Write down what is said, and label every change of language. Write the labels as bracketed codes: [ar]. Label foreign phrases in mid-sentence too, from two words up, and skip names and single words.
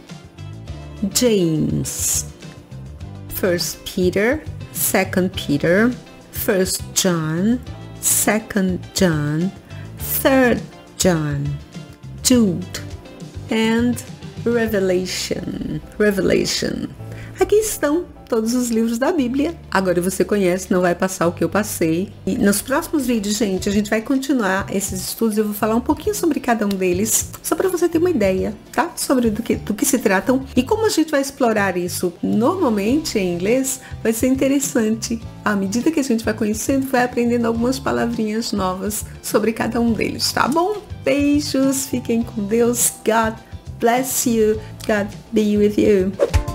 [pt] James, 1 Peter, 2 Peter, 1 John, 2 John, 3 John, Jude, and Revelation. Revelation. Aqui estão todos os livros da Bíblia. Agora você conhece, não vai passar o que eu passei. E nos próximos vídeos, gente, a gente vai continuar esses estudos. Eu vou falar um pouquinho sobre cada um deles, só para você ter uma ideia, tá? Sobre do que se tratam. E como a gente vai explorar isso normalmente em inglês, vai ser interessante. À medida que a gente vai conhecendo, vai aprendendo algumas palavrinhas novas sobre cada um deles, tá bom? Beijos, fiquem com Deus. [en] God bless you. God be with you.